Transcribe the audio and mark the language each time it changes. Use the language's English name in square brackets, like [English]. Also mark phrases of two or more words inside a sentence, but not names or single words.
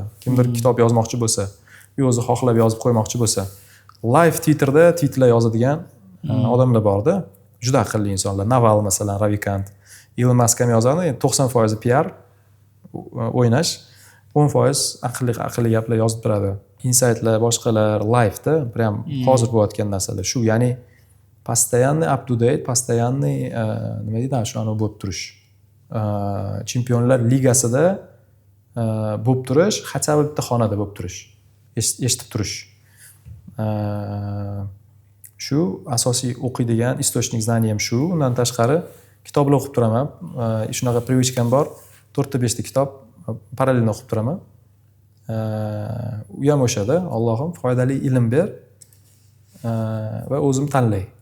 [Uzbek] Kimdir kitob yozmoqchi bo'lsa, o'zi xohlab yozib qo'ymoqchi bo'lsa, live Twitterda tweetlar yozadigan odamlar borda. Juda aqlli insonlar. Naval masalan, Ravikant, Elon Musk ham yozadi. 90% PR o'ynash, 10% aqlli gaplar yozib turadi. Insightlar, boshqalar live'da, prям hozir bo'layotgan narsalar shu, ya'ni постоянный [English] up to date, [Uzbek] постоянный nima deydi, shu anu bo'lib turish. Chempionlar ligasida bo'lib turish, [Russian] хотя бы [Uzbek] bitta xonada bo'lib turish, eshitib turish. Shu asosiy o'qiydigan [Russian] источник знаний [Uzbek] ham shu. Undan tashqari kitoblar o'qib turaman. Shunaqa привычкам bor. 4-5 ta kitob parallelni o'qib turaman. U ham o'shada, Allohim foydali ilm ber va o'zim tanlay.